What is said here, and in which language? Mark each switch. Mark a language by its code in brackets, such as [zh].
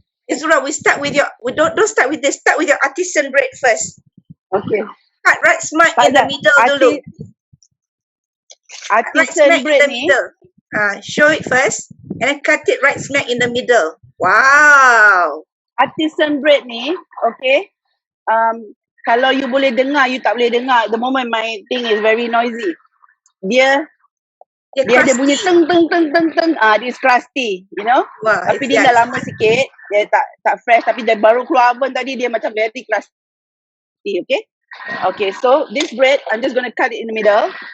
[en] Azura, we start with your. We don't start with this. Start with your artisan bread first. Okay. Cut right smack in the middle dulu. [ms] Artisan bread ni. [en] Show it first, and then cut it right smack in the middle. Wow. [ms] Artisan bread ni, okay. Kalau you boleh dengar, you tak boleh dengar. [en] The moment my thing is very noisy. [ms] Dia ada bunyi teng. [en] It's crusty, you know. Wow, [ms] tapi dia dah lama sikit, dia tak fresh, tapi dia baru keluar oven tadi, dia macam very crusty, okay. [en] Okay, so this bread, I'm just going to cut it in the middle.